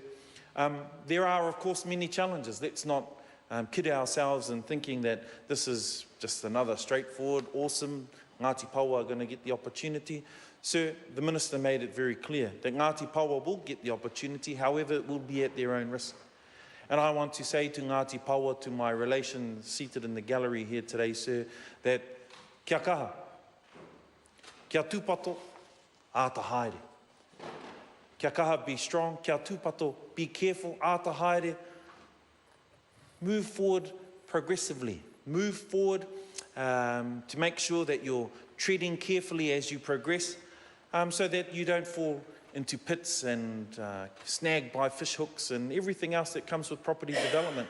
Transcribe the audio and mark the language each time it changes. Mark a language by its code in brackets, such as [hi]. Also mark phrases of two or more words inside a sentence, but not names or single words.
[en] There are, of course, many challenges. Let's not kid ourselves in thinking that this is just another straightforward, awesome, Ngāti Paua are going to get the opportunity. Sir, the Minister made it very clear that Ngāti Paua will get the opportunity, however it will be at their own risk. And I want to say to Ngāti Paua, to my relations seated in the gallery here today, sir, that [mi] kia kaha, kia tūpato, āta haere. Kia kaha, [en] be strong, [mi] kia tūpato, [en] be careful, [mi] āta haere. [en] Move forward progressively. Move forward to make sure that you're treading carefully as you progress, so that you don't fall into pits and snagged by fish hooks and everything else that comes with property development.